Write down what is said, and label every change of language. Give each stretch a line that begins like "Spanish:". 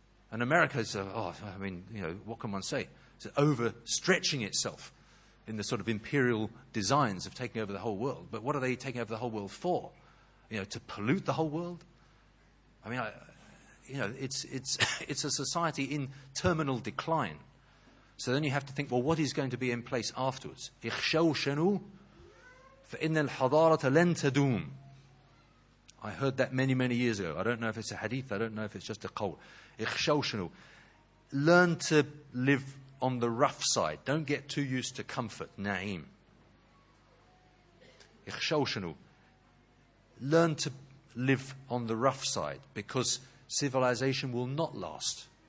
English: And America's, what can one say? It's overstretching itself in the sort of imperial designs of taking over the whole world. But what are they taking over the whole world for? To pollute the whole world? I mean, it's a society in terminal decline. So then you have to think, well, what is going to be in place afterwards?
Arabic: اخشوشنوا فإن الحضارة لن تدوم.
English: I heard that many, many years ago. I don't know if it's a hadith. I don't know if it's just a qawl.
Arabic: اخشوشنوا.
English: Learn to live on the rough side. Don't get too used to comfort. Na'im.
Arabic: اخشوشنوا.
English: Learn to live on the rough side, because civilization will not last.